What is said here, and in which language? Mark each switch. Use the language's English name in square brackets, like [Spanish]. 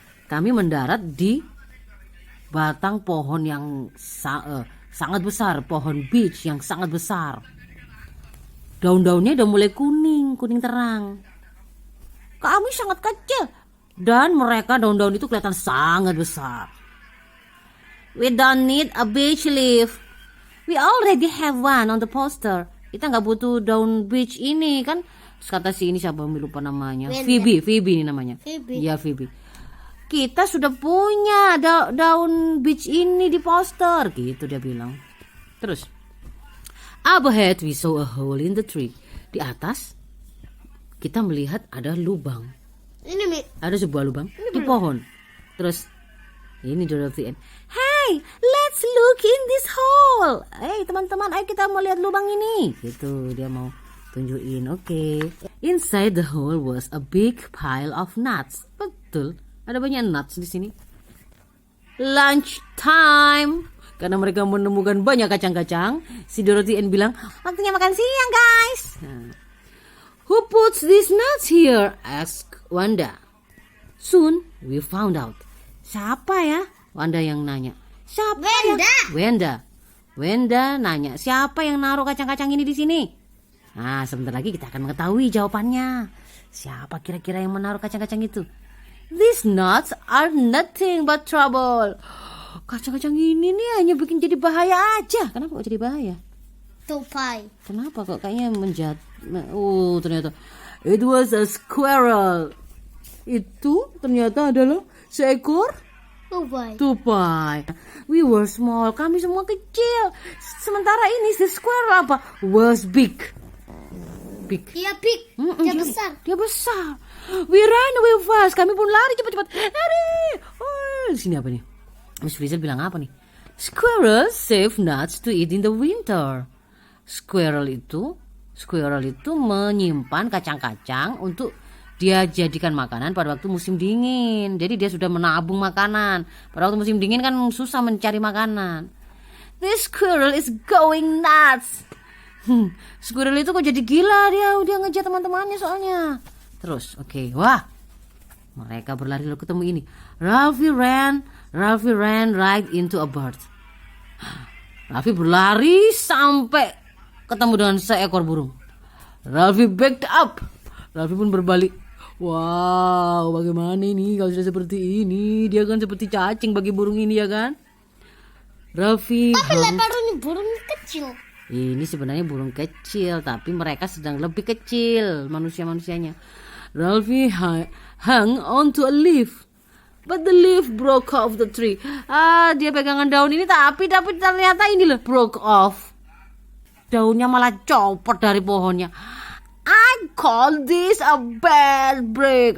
[Indonesian] Kami mendarat di batang pohon yang sangat besar, pohon beech yang sangat besar. Daun-daunnya udah mulai kuning terang. Kami sangat kecil dan mereka daun-daun itu kelihatan sangat besar. [English] We don't need a beech leaf. We already have one on the poster. [Indonesian] Kita nggak butuh daun beech ini kan? Kata si ini siapa lupa namanya. Phoebe ini namanya. Iya Phoebe. Kita sudah punya daun beech ini di poster, gitu dia bilang. [English] Terus, up ahead we saw a hole in the tree. [Indonesian] Di atas kita melihat ada lubang. Ini Mi. Ada sebuah lubang di pohon. Terus ini Dorothy Ann. [English] Hey, let's look in this hole. [Indonesian] Hey teman-teman, ayo kita mau lihat lubang ini. Gitu dia mau tunjukin. Oke. [English] Inside the hole was a big pile of nuts. [Indonesian] Betul, ada banyak nuts di sini. [English] Lunch time. [Indonesian] Karena mereka menemukan banyak kacang-kacang, si Dorothy Ann bilang, waktunya makan siang guys. [English] Who puts these nuts here? Asked Wanda. Soon we found out. [Indonesian] Siapa ya? Wanda yang nanya. Siapa Wanda. Wanda nanya, siapa yang naruh kacang-kacang ini di sini? Nah, sebentar lagi kita akan mengetahui jawabannya. Siapa kira-kira yang menaruh kacang-kacang itu? [English] These nuts are nothing but trouble. [Indonesian] Kacang-kacang ini nih hanya bikin jadi bahaya aja. Kenapa kok jadi bahaya? Tupai. Kenapa kok kayaknya menjat? Oh, ternyata [English] it was a squirrel. [Indonesian] Itu ternyata adalah seekor tupai. [English] We were small. [Indonesian] Kami semua kecil. Sementara ini si squirrel apa? [English] Was big. [Indonesian] Iya big. Dia besar. [English] We ran away fast. [Indonesian] Kami pun lari cepat-cepat. Lari. Oh, di sini apa nih? Miss Frizzle bilang apa nih? [English] Squirrels save nuts to eat in the winter. [Indonesian] Squirrel itu menyimpan kacang-kacang untuk dia jadikan makanan pada waktu musim dingin. Jadi dia sudah menabung makanan. Pada waktu musim dingin kan susah mencari makanan. [English] This squirrel is going nuts. [Indonesian] Squirrel itu kok jadi gila dia ngejar teman-temannya soalnya. Terus, oke. Wah. Mereka berlari lalu ketemu ini. [English] Ralphie ran right into a bird. [Indonesian] Ralphie berlari sampai ketemu dengan seekor burung. [English] Ralphie backed up. [Indonesian] Ralphie pun berbalik. Wow, bagaimana ini kalau sudah seperti ini? Dia kan seperti cacing bagi burung ini ya kan? Ralphie. Tapi lebarnya burung kecil. Ini sebenarnya burung kecil, tapi mereka sedang lebih kecil manusia-manusianya. [English] Ralphie hung onto a leaf, but the leaf broke off the tree. [Indonesian] Dia pegangan daun ini, tapi ternyata ini loh [English] broke off. [Indonesian] Daunnya malah copot dari pohonnya. [English] I call this a bad break.